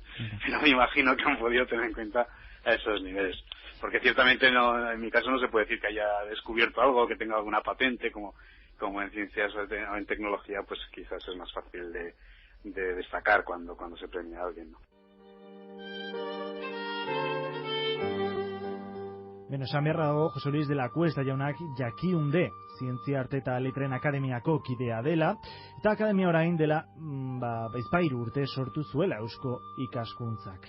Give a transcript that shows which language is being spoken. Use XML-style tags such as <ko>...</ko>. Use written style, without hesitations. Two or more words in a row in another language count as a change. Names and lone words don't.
<es>Pero me imagino que han podido tener en cuenta a esos niveles. Porque ciertamente no, en mi caso no se puede decir que haya descubierto algo, que tenga alguna patente, como en ciencias o en tecnología, pues quizás es más fácil de destacar cuando se premia a alguien, ¿no?</es> <eu>Beno, esan beharra dago, Jose Luis de la Cuesta jaunak jakiunde Zientzia Arte eta Letren Akademiako kidea dela, eta akademia orain dela bizpahiru urte sortu zuela Eusko Ikaskuntzak.</eu>